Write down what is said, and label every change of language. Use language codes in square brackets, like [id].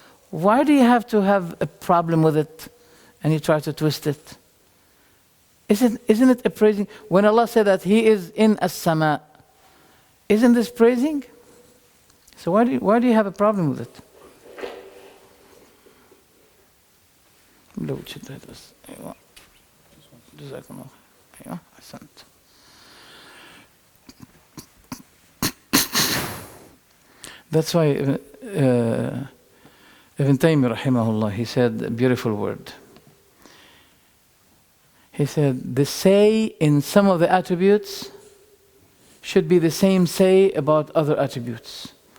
[en] Why do you have to have a problem with it and you try to twist it? Isn't it a praising? When Allah said that He is in as-sama, isn't this praising? So why do you have a problem with it? [ar] لو تشد هذا بس أيوة جزاكم الله أيوة أحسنت. [en] That's why Ibn Taymiyyah rahimahullah, he said a beautiful word. He said, the say in some of the attributes should be the same say about other attributes.